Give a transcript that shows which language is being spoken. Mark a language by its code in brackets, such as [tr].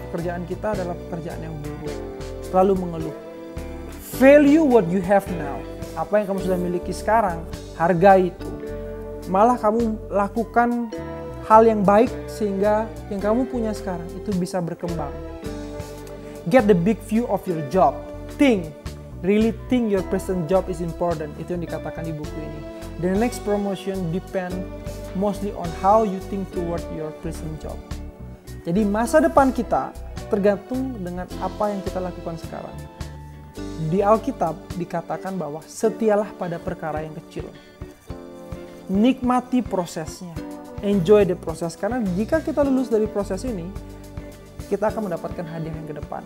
[id] Pekerjaan kita adalah pekerjaan yang buruk. Selalu mengeluh. [en] Value what you have now. [id] Apa yang kamu sudah miliki sekarang, hargai itu. Malah kamu lakukan hal yang baik sehingga yang kamu punya sekarang itu bisa berkembang. [en] Get the big view of your job. Really think your present job is important. [id] Itu yang dikatakan di buku ini. [en] The next promotion depend mostly on how you think toward your present job. [id] Jadi masa depan kita tergantung dengan apa yang kita lakukan sekarang. Di Alkitab dikatakan bahwa setialah pada perkara yang kecil. Nikmati prosesnya. [en] Enjoy the process. [id] Karena jika kita lulus dari proses ini, kita akan mendapatkan hadiah yang ke depan.